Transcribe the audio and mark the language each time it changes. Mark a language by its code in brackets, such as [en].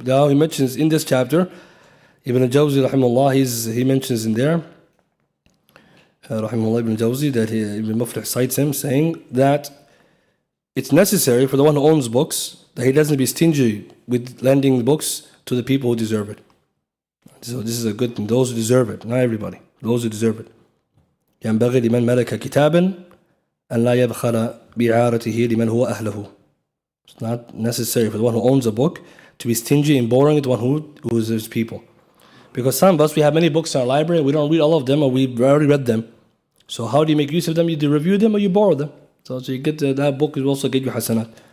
[en] Now he mentions in this chapter, Ibn al-Jawzi, rahimahullah, he mentions in there, rahimahullah Ibn al-Jawzi, that Ibn Muflih cites him, saying that it's necessary for the one who owns books that he doesn't be stingy with lending books to the people who deserve it. So this is a good thing. Those who deserve it, not everybody. Those who deserve it. [ar] ينبغي لمن ملك كتابا أن لا يبخل بإعارته لمن هو أهله. [en] It's not necessary for the one who owns a book to be stingy in borrowing it to one who is his people. Because some of us, we have many books in our library, we don't read all of them, or we've already read them. So how do you make use of them? You either review them or you borrow them. So you get that book will also get you hasanat.